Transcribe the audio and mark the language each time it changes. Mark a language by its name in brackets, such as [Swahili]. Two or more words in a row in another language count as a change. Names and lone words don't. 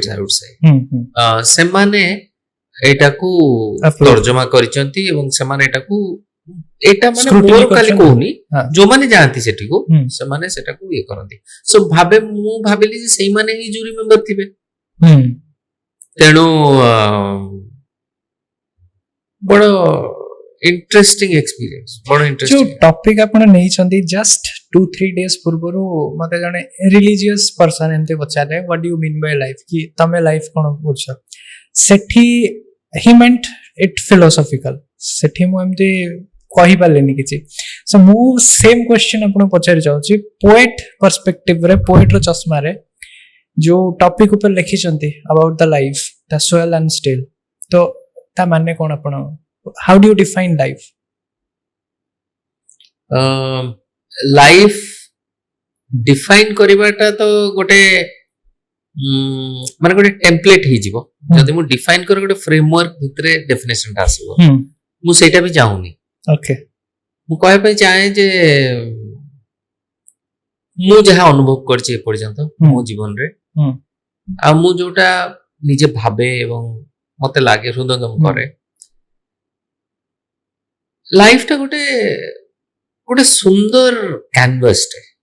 [English] I would say [Odia] ସେମାନେ ଏଇଟାକୁ ତର୍ଜମା କରିଛନ୍ତି ଏବଂ ସେମାନେ ଏଇଟାକୁ ଏଇଟା ମାନେ ମୋର ଖାଲି କହୁନି ଯୋଉମାନେ ଯାଆନ୍ତି ସେଠିକୁ ସେମାନେ ସେଟାକୁ ଇଏ କରନ୍ତି ସୋ ମୁଁ ଭାବିଲି ଯେ ସେଇମାନେ ହିଁ ଜୁରି ମେମ୍ବର ଥିବେ ତେଣୁ ବଡ [English] interesting experience [Odia] ବଡ interesting ଯୋଉ ଟପିକ ଆପଣ ନେଇଛନ୍ତି [English] just 2-3 days [Odia] ପୂର୍ବରୁ ମତେ ଜଣେ [English] religious person [Odia] ଏମିତି ପଚାରିଲେ [English] what do you mean by life [Odia] କି ତମେ ଲାଇଫ କଣ ବୁଝ ସେଠି [English] he meant it philosophical [Odia] ସେଠି ମୁଁ ଏମିତି କହିପାରିଲିନି କିଛି ସୋ ମୁଁ [English] same question [Odia] ଆପଣଙ୍କୁ ପଚାରି ଯାଉଛି ପୋଏଟ ପର୍ସପେକ୍ଟିଭରେ ପୋଏଟ ର ଚଷମାରେ ଯୋଉ ଟପିକ ଉପରେ ଲେଖିଛନ୍ତି [English] about the life the soil and still [Odia] ତ ତା ମାନେ କଣ ଆପଣ [English] how do you define life life define [Odia] କରିବାଟା ତ ଗୋଟେ ମାନେ ଗୋଟେ ଟେମ୍ପଲେଟ ହେଇଯିବ ଯଦି ମୁଁ define କରି ଗୋଟେ framework ଭିତରେ definition ଟା ଆସିବ ମୁଁ ସେଇଟା ବି ଚାହୁଁନି ଓକେ ମୁଁ କହିବା ପାଇଁ ଚାହେଁ ଯେ ମୁଁ ଯାହା ଅନୁଭବ କରିଛି ଏ ପର୍ଯ୍ୟନ୍ତ ମୋ ଜୀବନରେ ଆଉ ମୁଁ ଯୋଉଟା ନିଜେ ଭାବେ ଏବଂ ମତେ ଲାଗେ ହୃଦୟଙ୍ଗମ କରେ ଲାଇଫ ଟା ଗୋଟେ ସୁନ୍ଦର କ୍ୟାନଭାସ ଟେ